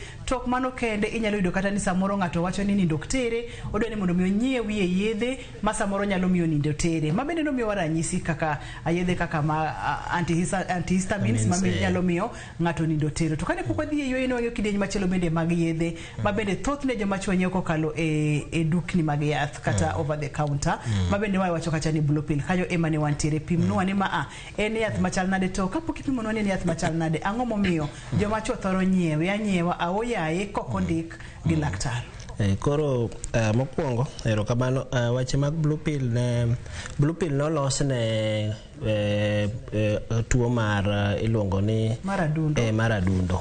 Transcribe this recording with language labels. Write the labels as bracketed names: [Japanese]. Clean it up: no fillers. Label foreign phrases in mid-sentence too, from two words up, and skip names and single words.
[Luo (Kenya and Tanzania)] Tok mano kende inyalo yudo kata ni samoro ng'ato wacho ni nindo tere, odwa ni mondo mi onyiewie yedhe ma samoro nyalo miyo nindo tere. Ma bende nomiyo ranyisi kaka yedhe kaka ma antihistamines ma nyalo miyo ng'ato nindo tere. To kane pok wadhi e yweyo wang'yo kidieny machielo bende mag yedhe ma bende thoth ne joma chwo nyiewo kokalo e dukni mag yath kata [English] over the counter. [Luo (Kenya and Tanzania)] Ma bende wacho kacha ni [English] blue pill [Luo (Kenya and Tanzania)] kanyo ema ne wantiere pimnwa ni ma en yath machal nade, to kapok ipimonwa ni en yath machal nade, ang'o momiyo joma chwo thoro anyiewa aoyaye kok ondik gi laktar. Koro mokwongo erokamano, wache mag [English] blue pill [Luo (Kenya and Tanzania)] nolos ne tuo mar iluongo ni mar adundo.